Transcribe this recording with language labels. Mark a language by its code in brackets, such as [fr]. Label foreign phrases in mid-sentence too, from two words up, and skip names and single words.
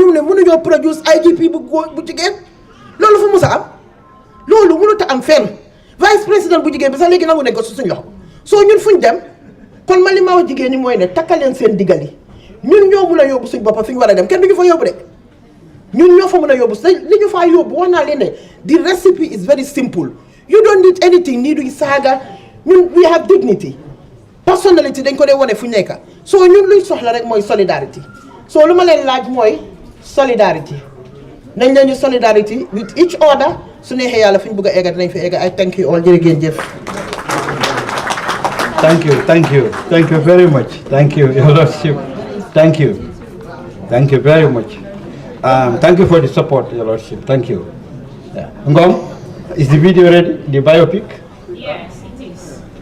[wo] ñu ne mënuñoo produce IGP bu góor bu jigéen loolu fu mus a am loolu mënut a am fenn [fr] vice président [wo] bu jigéen bi sax léegi nangu nañ ko su suñ loxo soo ñun fuñ dem kon ma li ma wax jigéen ñi mooy ne takkaleen seen diggali ñun ñoo mun a yóbbu suñ boppa fi ñu war a dem kenn du ñu fa yóbbu de ñun ñoo fa mun a yóbbu li ñu faa yóbbu wax naa leen ne [en] the recipe is very simple you don't need anything [wo] nii duñ saaga ñun [en] we have dignity personality [wo] dañ ko dee wane fu ñu nekk soo ñun luñ soxla rek mooy solidarity soo lu ma leen laaj mooy solidarity nañ leen ñu [en] solidarity with each other [wo] su neexee yàlla fi ñu bëgg a egga dinañ fi egga [en] I thank you all [wo] jërë ngeen jëf. [en] Thank you very much. Thank you, Your Lordship. Thank you very much. Thank you for the support, Your Lordship. Thank you. Ngom, is the video ready? The biopic? Yes, it is.